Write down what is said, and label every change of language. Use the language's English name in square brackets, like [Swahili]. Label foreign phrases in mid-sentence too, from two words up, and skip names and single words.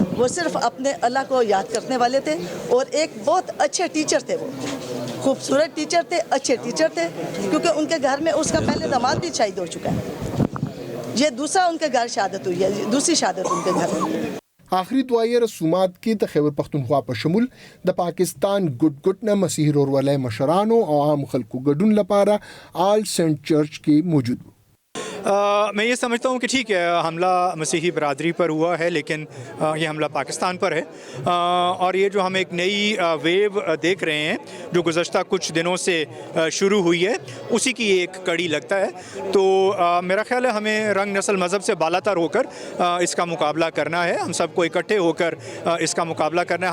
[Urdu] وہ صرف اپنے اللہ کو یاد کرنے والے تھے اور ایک بہت اچھے ٹیچر تھے, وہ خوبصورت ٹیچر تھے, اچھے ٹیچر تھے. کیونکہ ان کے گھر میں اس کا پہلے داماد بھی شہید ہو چکا ہے, یہ دوسرا ان کے گھر شہادت ہوئی ہے, دوسری شہادت ان کے گھر میں. [Pashto] آخری دعایه رسومات کې د خیبر پختونخوا په شمول د پاکستان ګډ نه مسیحي ورورولۍ مشرانو او عام خلکو ګډون لپاره آل سینټ چرچ کې موجود وو. [Urdu] میں یہ سمجھتا ہوں کہ ٹھیک ہے حملہ مسیحی برادری پر ہوا ہے, لیکن یہ حملہ پاکستان پر ہے. اور یہ جو ہم ایک نئی ویو دیکھ رہے ہیں جو گزشتہ کچھ دنوں سے شروع ہوئی ہے, اسی کی ایک کڑی لگتا ہے. تو میرا خیال ہے ہمیں رنگ نسل مذہب سے بالا تر ہو کر اس کا مقابلہ کرنا ہے, ہم سب کو اکٹھے ہو کر اس کا مقابلہ کرنا ہے.